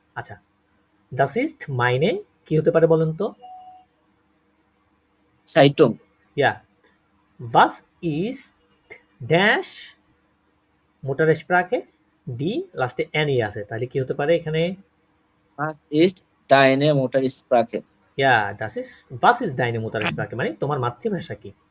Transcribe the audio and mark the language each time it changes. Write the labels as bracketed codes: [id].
[bn] আচ্ছা, [de] das ist meine [bn] কি হতে পারে বলেন তো? সাইটুং। ইয়া, was ist ড্যাশ মোটার স্প্রাকে ডি লাস্টে এন ই আছে, তাহলে কি হতে পারে এখানে? [de] Was ist deine Muttersprache? [bn] Yeah, [de] was ist deine Muttersprache [bn] মানে তোমার মাতৃভাষা কি?